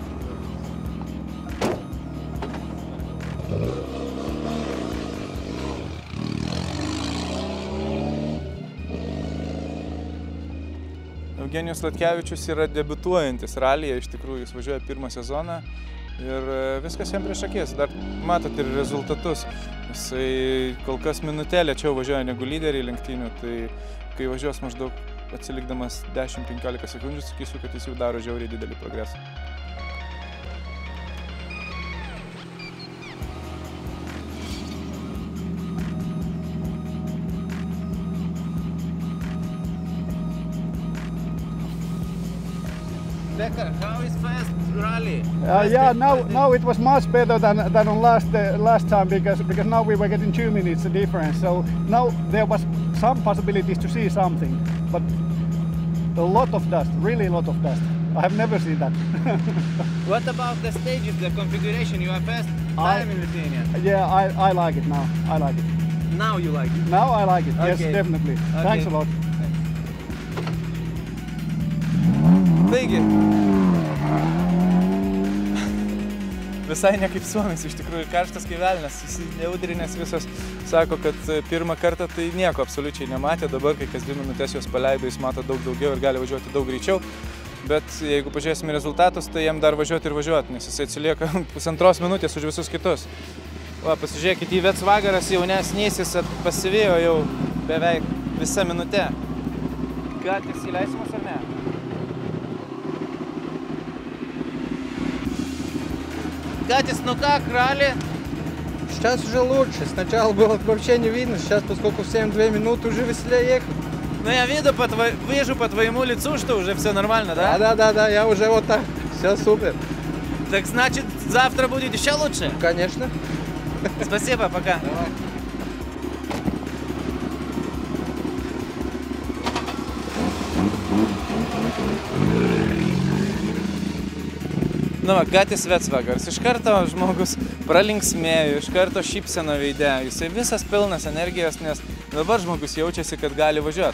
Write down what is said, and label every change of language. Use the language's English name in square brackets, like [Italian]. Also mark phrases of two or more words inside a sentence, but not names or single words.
[Lithuanian] Eugenijus Latkevičius yra debiutuojantis ralyje, iš tikrųjų jis važiuoja 1 sezoną ir viskas jam prieš akis. Dar matot ir rezultatus. Jisai kol kas minutėlę lėčiau važiuoja negu lyderiai lenktynių, tai kai važiuos maždaug atsilikdamas 10-15 sekundžių, sakysiu, kad jis jau daro žiauriai didelį progresą. [English] Becker, how is fast rally? Yeah, now it was much better than on last time because now we were getting 2 minutes difference. So now there was some possibilities to see something, but a lot of dust, really a lot of dust. I have never seen that. What about the stages, the configuration? You are fast time in Lithuania. Yeah, I like it now. I like it. Now you like it? Now I like it. Okay. Yes, definitely. Okay. Thanks a lot. [Lithuanian] Taigi, visai ne kaip Suomis, iš tikrųjų karštas kaip velnias, įsijaudrinęs visas, sako, kad pirmą kartą tai nieko absoliučiai nematė, dabar kai kas 2 minutės jos paleido, jis mato daug daugiau ir gali važiuoti daug greičiau, bet jeigu pažiūrėsime rezultatus, tai jam dar važiuoti ir važiuoti, nes jisai atsilieka 1,5 minutės už visus kitus. Va, pasižiūrėkite, į Vecvagaras jaunesnysis pasivėjo jau beveik visą minutę. Gatės įleisimas ar ne? [Russian] Катис, ну как, ралли? Сейчас уже лучше. Сначала было вообще не видно, сейчас, поскольку 7-2 минуты, уже веселее ехать. Ну я вижу по твоему лицу, что уже все нормально, да? Да, я уже вот так. Все супер. Так значит, завтра будет еще лучше? Конечно. Спасибо, пока. Давай. [Lithuanian] Nu va, Gatis Vecvagaras. Iš karto žmogus pralinksmėjo, iš karto šypsena veide. Jisai visas pilnas energijos, nes dabar žmogus jaučiasi, kad gali važiuoti.